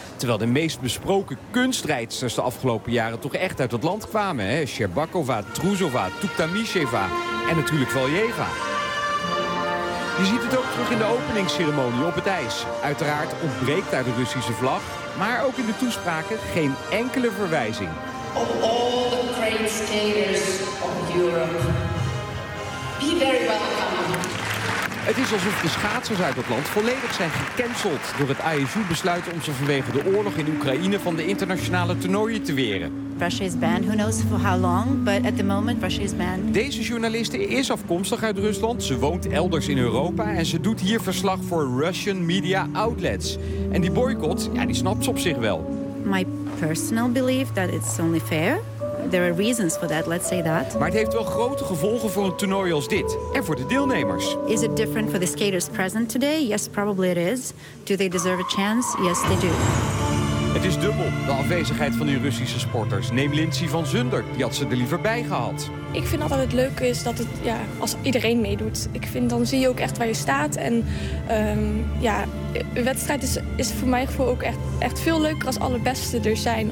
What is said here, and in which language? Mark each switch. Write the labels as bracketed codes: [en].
[nl] Terwijl de meest besproken kunstrijdsters de afgelopen jaren toch echt uit het land kwamen. Hè? Sherbakova, Trusova, Tuktamisheva en natuurlijk Valjeva. Je ziet het ook terug in de openingsceremonie op het ijs. Uiteraard ontbreekt daar de Russische vlag, maar ook in de toespraken geen enkele verwijzing. [en] Of all the great skaters of Europe, be very welcome. [nl] Het is alsof de schaatsers uit het land volledig zijn gecanceld door het ISU besluit om ze vanwege de oorlog in Oekraïne van de internationale toernooien te weren. [en] Russia is banned, who knows for how long, but at the moment Russia is banned. [nl] Deze journaliste is afkomstig uit Rusland, ze woont elders in Europa en ze doet hier verslag voor [en] Russian media outlets. [nl] En die boycott, ja, die snapt ze op zich wel. [en] My personal belief that it's only fair. There are reasons for that, let's say that. [nl] Maar het heeft wel grote gevolgen voor een toernooi als dit en voor de deelnemers. [en] Is it different for the skaters present today? Yes, probably it is. Do they deserve a chance? Yes, they do. [nl] Het is dubbel, de afwezigheid van die Russische sporters. Neem Lindsay van Zunder, die had ze er liever bij gehad. Ik vind altijd het leuke is dat het, ja, als iedereen meedoet. Ik vind, dan zie je ook echt waar je staat. En ja, een wedstrijd is voor mijn gevoel ook echt veel leuker als alle beste er zijn.